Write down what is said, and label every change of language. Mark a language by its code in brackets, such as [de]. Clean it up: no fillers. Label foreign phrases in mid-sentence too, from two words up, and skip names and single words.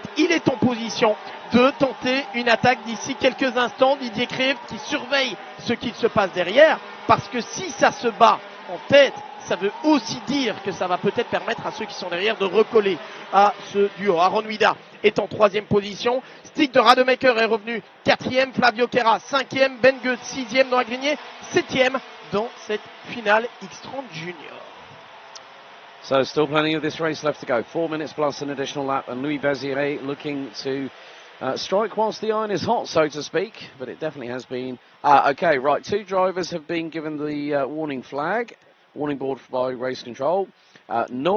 [fr] Il est en position de tenter une attaque d'ici quelques instants. Didier Kreft qui surveille ce qu'il se passe derrière, parce que si ça se bat en tête, ça veut aussi dire que ça va peut-être permettre à ceux qui sont derrière de recoller à ce duo. Aaron Huida est en 3e position. Stig de Rademacher est revenu 4e. Flavio Querra 5e. Ben Goetz 6e. Noah Grignet 7e dans cette finale X30 Junior. [en] So still plenty of this race left to go. 4 minutes plus an additional lap, and Louis Baziret looking to strike whilst the iron is hot, so to speak, but it definitely has been. Okay, right, 2 drivers have been given the warning board by race control.